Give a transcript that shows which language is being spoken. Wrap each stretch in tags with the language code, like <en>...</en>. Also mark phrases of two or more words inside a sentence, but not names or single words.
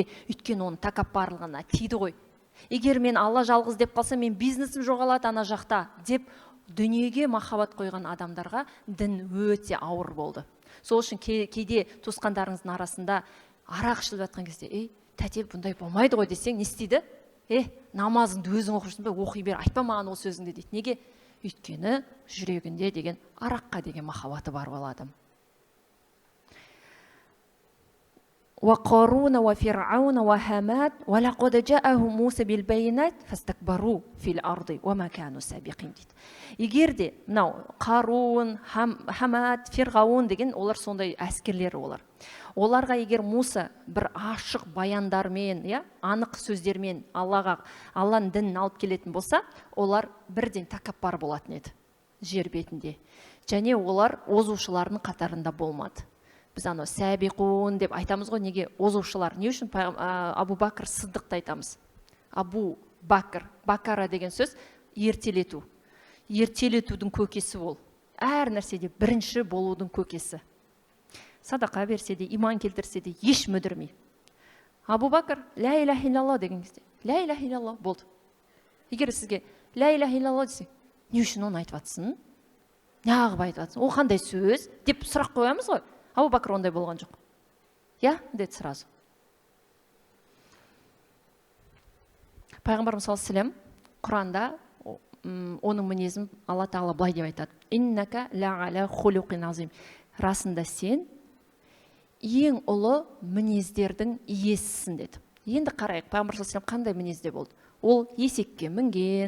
<kk>Өйткені оның тәкаппарлығына тиді ғой. Егер мен Алла жалғыз деп қалса, мен бизнесім жоғалады ана жақта деп дүниеге махаббат қойған адамдарға дін өте ауыр болды. Сол үшін кейде туысқандарыңыздың арасында арақ ішіліп жатқан кезде, тәте бұндай болмайды ғой десең, не істейді? Намазыңды өзің оқырсың ба, оқи бер, айтпа маған ол сөзіңді дейді. Неге? Өйткені жүрегінде деген араққа деген махаббаты бар ол адам.</kk> <ar>وقارون وفرعون وهامان ولقد جاءهم موسى بالبينات فاستكبروا في الأرض وما كانوا سابقين дейді.</ar> <kk>Егер де мынау Қарун, Хамат, Фирғауын деген олар сондай әскерлер олар. Оларға егер Муса бір ашық баяндармен, анық сөздермен Алланың дінін алып келетін болса, олар бірден тәкаппар болатын еді жер бетінде. Және олар озушылардың қатарында болмады. Біз сәбиқун деп айтамыз ғой, неге озушылар? Не үшін Абу Бакр Сыддықты айтамыз? Абу Бакр, Бакара деген сөз ертелету. Ертелетудің көкесі ол. Әр нәрседе бірінші болудың көкесі. Садақа берсе де, иман келтірсе де, еш мүдірмей. Абу Бакр,</kk> <ar>لا إله إلا الله</ar> <kk>деген кезде,</kk> <ar>لا إله إلا الله болды.</ar> <kk>Егер сізге</kk> <ar>لا إله إلا الله</ar> <kk>десе, не үшін оны айтып атсың? Неғып айтып атсың? Ол қандай сөз? Деп сұрақ қоямыз ғой. Абу Бакр ондай болған жоқ. Деді сразу. Пайғамбарымыз</kk> <ar>صلى الله عليه وسلم</ar> <kk>Құранда оның мінезін Алла Тағала былай деп айтады:</kk> <ar>إنك لعلى خلق عظيم.</ar> <kk>Расында сен ең ұлы мінездердің иесісің деді. Енді қарайық, пайғамбар</kk> <ar>صلى الله عليه وسلم</ar> <kk>қандай мінезде болды? Ол есекке мінген.</kk>